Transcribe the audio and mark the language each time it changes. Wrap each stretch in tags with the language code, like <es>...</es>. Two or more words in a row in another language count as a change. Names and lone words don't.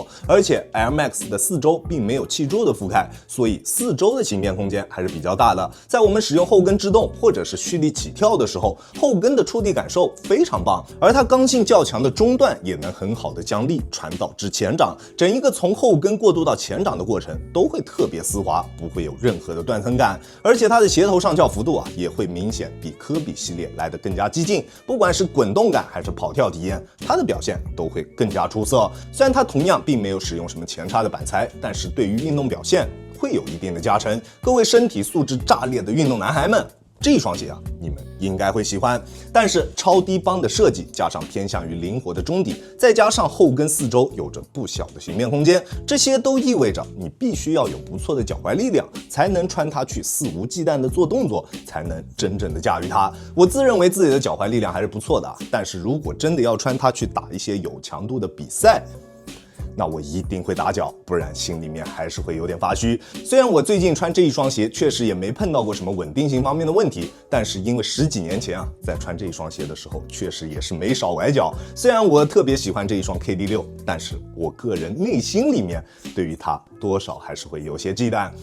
<zh>而且 Air Max 的四周並沒有气柱的覆蓋，所以四周的形变空間還是比較大的。在我們使用後跟制动或者是蓄力起跳的時候，後跟的觸地感受非常棒，而它刚性較強的中段也能很好的将力傳导至前掌，整一個從後跟過渡到前掌的過程都會特別絲滑，不會有任何的斷層感。而且它的鞋頭上翹幅度也會明顯比科比系列來得更加激進，不管是滾動感還是跑跳體驗，它的表現都會更加出色。雖然它同樣並沒有使用什麼前叉的板材，但是對於運動表現會有一定的加成。各位身體素質炸裂的運動男孩們，這一雙鞋你們應該會喜歡。但是超低幫的設計，加上偏向於靈活的中底，再加上後跟四周有着不小的形變空間，這些都意味着你必須要有不錯的腳踝力量，才能穿它去肆無忌憚的做動作，才能真正的駕馭它。我自認為自己的腳踝力量還是不錯的，但是如果真的要穿它去打一些有強度的比賽，那我一定會打腳，不然心裡面還是會有點發虛。雖然我最近穿這一雙鞋確實也沒碰到過什麼穩定性方面的問題，但是因為10幾年前在穿這一雙鞋的時候，確實也是沒少崴腳。雖然我特別喜歡這一雙 KD6，但是我個人內心裡面對於它多少還是會有些忌憚。</zh>